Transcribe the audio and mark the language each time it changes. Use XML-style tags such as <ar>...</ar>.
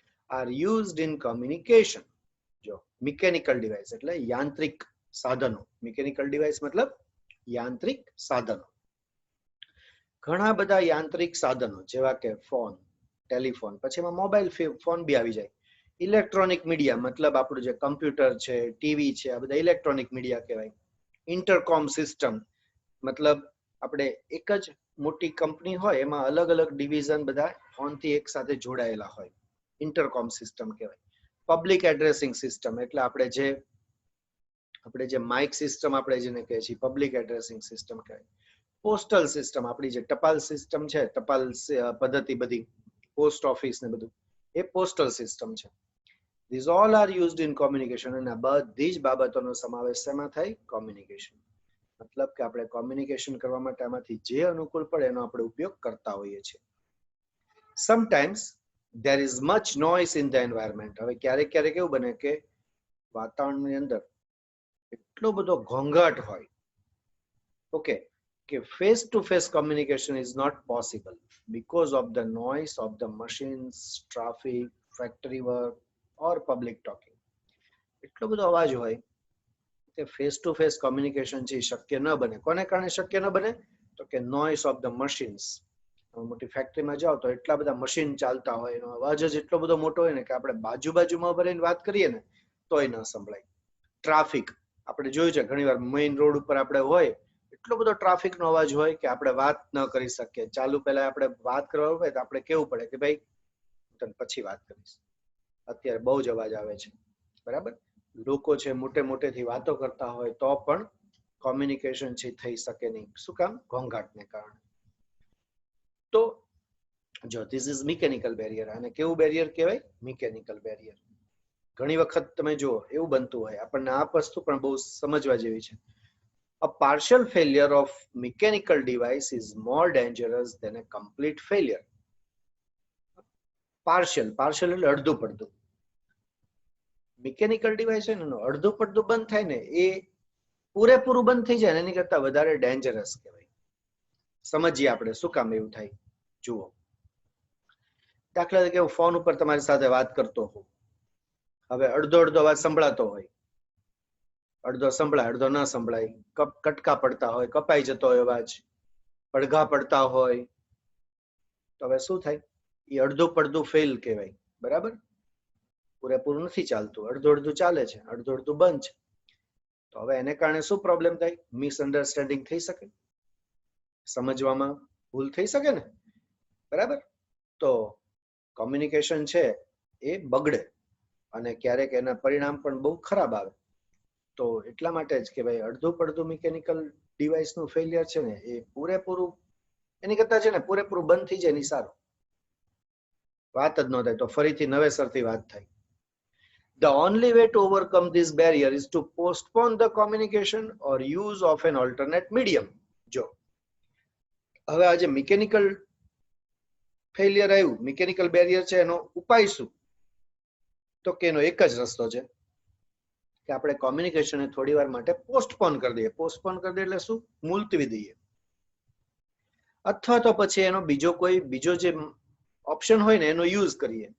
<en>are used in communication.</en> <gu>જો mechanical device એટલે યાંત્રિક સાધનો. મિકેનિકલ ડિવાઇસ મતલબ યાંત્રિક સાધનો. ઘણા બધા યાંત્રિક સાધનો જેવા કે ફોન, ટેલિફોન, પછી એમાં મોબાઈલ ફોન બી આવી જાય. ઇલેક્ટ્રોનિક મીડિયા મતલબ આપણું જે કમ્પ્યુટર છે, ટીવી છે, આ બધા ઇલેક્ટ્રોનિક મીડિયા કહેવાય. ઇન્ટરકોમ સિસ્ટમ મતલબ આપણે એક જ મોટી કંપની હોય એમાં અલગ અલગ ડિવિઝન બધા ફોનથી એક સાથે જોડાયેલા હોય, ઇન્ટરકોમ સિસ્ટમ કહેવાય. પબ્લિક એડ્રેસિંગ સિસ્ટમ એટલે આપણે જે માઇક સિસ્ટમ આપણે જેને કહીએ છીએ પબ્લિક એડ્રેસિંગ સિસ્ટમ કહેવાય. પોસ્ટલ સિસ્ટમ આપણી જે ટપાલ સિસ્ટમ છે, ટપાલ પદ્ધતિ બધી પોસ્ટ ઓફિસ ને બધું એ પોસ્ટલ સિસ્ટમ છે.</gu> <en>These all are used in communication.</en> <gu>અને બધી જ બાબતોનો સમાવેશ શેમાં થાય? કોમ્યુનિકેશન. મતલબ કે આપણે કોમ્યુનિકેશન કરવા માટે આમાંથી જે અનુકૂળ પડે એનો આપણે ઉપયોગ કરતા હોઈએ છીએ.</gu> <en>Sometimes there is much noise in the environment.</en> <gu>હવે ક્યારેક ક્યારેક એવું બને કે વાતાવરણની અંદર એટલો બધો ઘોંઘાટ હોય, ઓકે, કે</gu> <en>face to face communication is not possible because of the noise of the machines, traffic, factory work or public talking.</en> <gu>એટલો બધો અવાજ હોય કે ફેસ ટુ ફેસ કોમ્યુનિકેશન છે શક્ય ન બને. કોને કારણે શક્ય ન બને? તો કે</gu> <en>Noise of the machines.</en> <gu>મોટી ફેક્ટરીમાં જાઓ તો એટલા બધા મશીન ચાલતા હોય, એનો અવાજ જ એટલો બધો મોટો હોય ને કે આપણે બાજુમાં ભરીને વાત કરીએ ને તોય ન સંભળાય. ટ્રાફિક આપણે જોયું છે ઘણી વાર મેઇન રોડ ઉપર આપણે હોય એટલો બધો ટ્રાફિકનો અવાજ હોય કે આપણે વાત ન કરી શકીએ. ચાલુ પહેલા આપણે વાત કરવા હોય તો આપણે કેવું પડે કે ભાઈ તને પછી વાત કરીશ, અત્યારે બહુ જ અવાજ આવે છે, બરાબર. લોકો છે મોટેથી વાતો કરતા હોય તો પણ કોમ્યુનિકેશન છે થઈ શકે નહીં. શું કામ? ઘોંઘાટને કારણે. તો જો</gu> <en>This is mechanical barrier.</en> <gu>અને કેવું બેરિયર કહેવાય? Mechanical barrier. ઘણી વખત તમે જુઓ એવું બનતું હોય, આપણને આ વસ્તુ પણ બહુ સમજવા જેવી છે.</gu> <en>A partial failure of mechanical device is more dangerous than a complete failure.</en> <gu>Partial એટલે અડધું પડધું. મિકેનિકલ ડિવાઇસ છે ને અડધું પડધું બંધ થાય ને એ પૂરેપૂરું બંધ થઈ જાય ને એની કરતા વધારે ડેન્જરસ કહેવાય. સમજીએ આપણે શું કામ એવું થાય. જુઓ, દાખલા તરીકે હું ફોન ઉપર તમારી સાથે વાત કરતો હોઉં, હવે અડધો અવાજ સંભળાતો હોય, અડધો સંભળાય અડધો ન સંભળાય, કટકા પડતા હોય, કપાઈ જતો હોય અવાજ, પડઘા પડતા હોય, તો હવે શું થાય? એ અડધું પડધું ફેલ કહેવાય, બરાબર. પૂરેપૂરું નથી ચાલતું, અડધું ચાલે છે, અડધું બંધ છે. તો હવે એને કારણે શું પ્રોબ્લેમ થાય? મિસઅન્ડરસ્ટેન્ડિંગ થઈ શકે, સમજવામાં ભૂલ થઈ શકે ને, બરાબર. તો કોમ્યુનિકેશન છે એ બગડે. અને ક્યારેક એના પરિણામ પણ બહુ ખરાબ આવે. તો એટલા માટે જ કે ભાઈ અડધું પડધું મિકેનિકલ ડિવાઇસનું ફેલિયર છે ને એ પૂરેપૂરું એની કરતા છે ને પૂરેપૂરું બંધ થઈ જાય એની સારું. વાત જ ન થાય તો ફરીથી નવેસરથી વાત થાય.</gu> <en>The only way to overcome this barrier is to postpone the communication or use of an alternate medium.</en> <gu>જો હવે આજે મિકેનિકલ ફેલિયર આવ્યું, મિકેનિકલ બેરિયર છે, એનો ઉપાય શું? તો કે એનો એક જ રસ્તો છે કે આપણે કોમ્યુનિકેશનને થોડી વાર માટે પોસ્ટપોન કરી દઈએ. પોસ્ટપોન કરી દઈએ એટલે શું? મુલતવી દઈએ. અથવા તો પછી એનો બીજો જે ઓપ્શન હોય ને એનો યુઝ કરીએ.</gu>